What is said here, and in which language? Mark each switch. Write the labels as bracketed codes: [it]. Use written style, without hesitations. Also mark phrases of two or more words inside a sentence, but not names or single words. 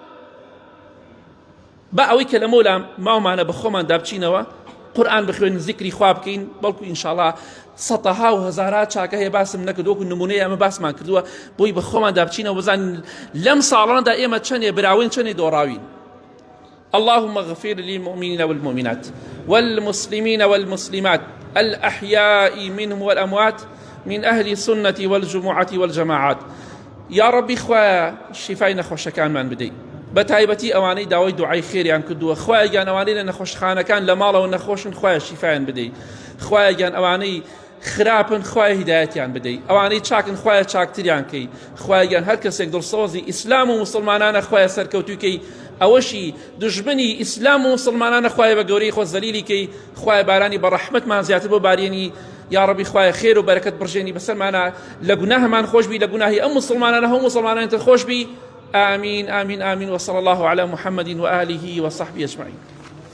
[ckb] با ئەوەی کە لە مۆلام ماومانە بە خۆمان دابچینەوە قورئان بخوێن زیکری خوا بکەین بەڵکو ئینشاءڵڵا سەدەها و هەزارات چاکە هەیە باسم نەکرد وەکو نمونەی ئەمە باسمان کردووە بۆی بە خۆمان دابچینەوە بزانین لەم ساڵانەدا ئێمە چەندێ براوین چەندێ دۆڕاوین. [ar] اللهم اغفر للمؤمنين والمؤمنات والمسلمين والمسلمات الأحياء منهم والأموات من أهل السنة والجمعة والجماعات. يا ربي [ckb] خوا شفای نەخۆشەکانمان بدەی بە تایبەتی ئەوانەی داوای دوعای خێریان کردووە خوایە گیان ئەوانەی لە نەخۆشخانەکان لە ماڵەوە نەخۆشن خوایە شیفایان بدەی خوایە گیان ئەوانەی خراپن خوایە هیدایەتیان بدەی ئەوانەی چاکن خوایە چاکتریان کەی خوایە گیان هەر کەسێک دڵسۆزی ئیسلام و مسلمانانە خوایە سەرکەوتووکەی ئەوەشی دژمنی ئیسلام و مسلمانانە خوایە بە گەورەی خۆ زەلیلی کەی خوایە بارانی بە ڕەحمەتمان زیاتر بۆ بارێنی [ar] یا ربی [ckb] خوای خیر و برکت برژێنی بەسەرمانە لە گوناهمان خۆش بی لە گوناهی ئەم مسلمانانە هەموو مسلمانانتر خۆش بی [ar] آمين آمين آمين وصلى الله على محمد وآله وصحبه أجمعين.